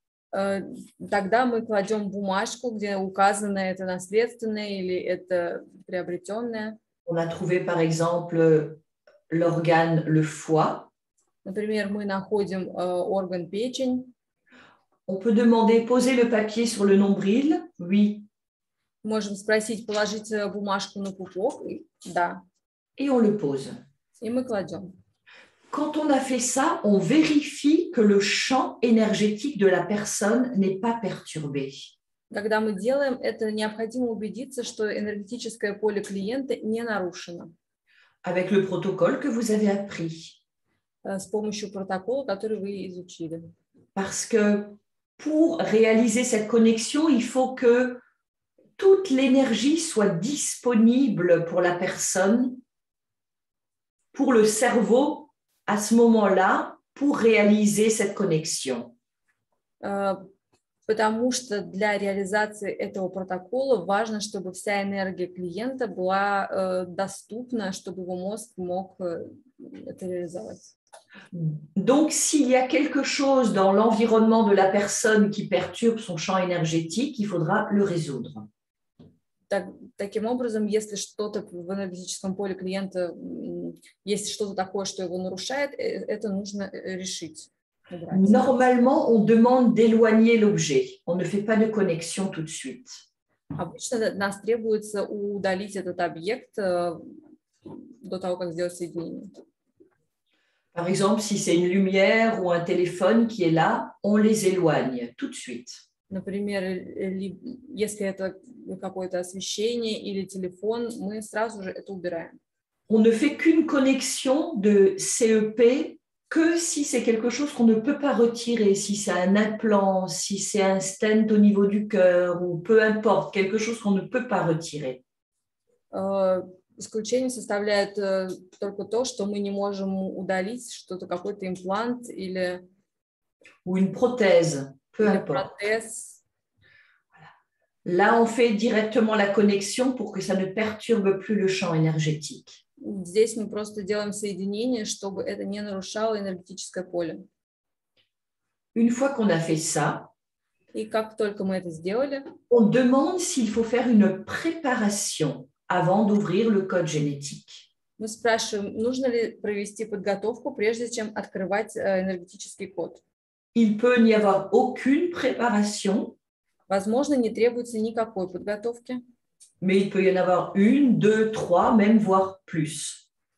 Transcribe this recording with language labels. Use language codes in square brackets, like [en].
[ru] Тогда мы кладем бумажку, где указано это наследственное или это приобретенное. [fr] On a trouvé par exemple l'organe, le foie. [ru] Например, мы находим орган печень. [fr] On peut demander, poser le papier sur le nombril, oui. [ru] Можем спросить, положить бумажку на пупок, да. [fr] Et on le pose. [ru] И мы кладем. [fr] Quand on a fait ça, on vérifie que le champ énergétique de la personne n'est pas perturbé. [ru] Когда мы делаем это, необходимо убедиться, что энергетическое поле клиента не нарушено. [fr] Avec le protocole que vous avez appris. [ru] С помощью протокола, который вы изучили. [fr] Parce que pour réaliser cette connexion, il faut que toute l'énergie soit disponible pour la personne, pour le cerveau, à ce moment-là, pour réaliser cette connexion. [ru] Потому что для реализации этого протокола важно, чтобы вся энергия клиента была доступна, чтобы его мозг мог это реализовать. [fr] Donc, s'il y a quelque chose dans l'environnement de la personne qui perturbe son champ énergétique, il faudra le résoudre. [ru] Таким образом, если что-то в энергетическом поле клиента, есть что-то такое, что его нарушает, это нужно решить. [fr] Normalement, on demande d'éloigner l'objet. On ne fait pas de connexion tout de suite. [ru] Обычно нас требуется удалить этот объект до того, как сделать соединение. [fr] Par exemple, si c'est une lumière ou un téléphone qui est là, on les éloigne tout de suite. [ru] Например, если это какое-то освещение или телефон, мы сразу же это убираем. [fr] On ne fait qu'une connexion de CEP que si c'est quelque chose qu'on ne peut pas retirer, si c'est un implant, si c'est un stent au niveau du cœur, ou peu importe, quelque chose qu'on ne peut pas retirer. [ru] Исключение составляет только то, что мы не можем удалить, что-то, какой-то имплант или... [fr] Ou une prothèse, peu importe. [ru] Протез. [fr] Là, on fait directement la connexion pour que ça ne perturbe plus le champ énergétique. [ru] Здесь мы просто делаем соединение, чтобы это не нарушало энергетическое поле. [fr] Une fois qu'on a fait ça, [ru] и как только мы это сделали, [fr] on demande s'il faut faire une préparation avant d'ouvrir le code génétique. [ru] Мы спрашиваем, нужно ли провести подготовку, прежде чем открывать энергетический код. [fr] Il peut n'y avoir aucune préparation. [ru] Возможно, не требуется никакой подготовки. [fr] Mais il peut y en avoir une, deux, trois, même voire plus.